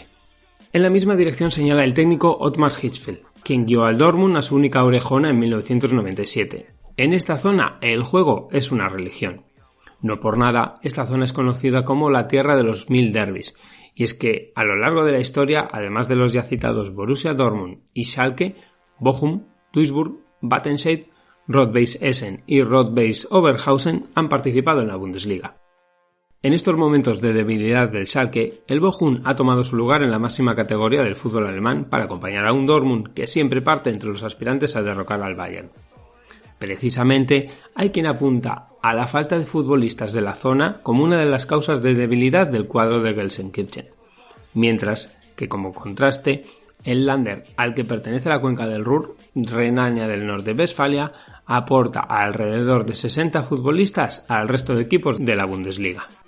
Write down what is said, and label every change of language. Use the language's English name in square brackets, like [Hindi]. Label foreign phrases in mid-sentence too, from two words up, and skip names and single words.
[Spanish] En la misma dirección señala el técnico Ottmar Hitzfeld, quien guió al Dortmund a su única orejona en 1997. En esta zona el juego es una religión. No por nada, esta zona es conocida como la tierra de los 1000 derbis, y es que a lo largo de la historia, además de los ya citados Borussia Dortmund y Schalke, Bochum, Duisburg, Wattenscheid, Rot-Weiss Essen y Rot-Weiss Oberhausen han participado en la Bundesliga. En estos momentos de debilidad del Schalke, el Bochum ha tomado su lugar en la máxima categoría del fútbol alemán para acompañar a un Dortmund que siempre parte entre los aspirantes a derrocar al Bayern. Precisamente hay quien apunta a la falta de futbolistas de la zona como una de las causas de debilidad del cuadro de Gelsenkirchen, mientras que como contraste, el Länder al que pertenece la cuenca del Ruhr, Renania del Norte-Westfalia, aporta alrededor de 60 futbolistas al resto de equipos de la Bundesliga.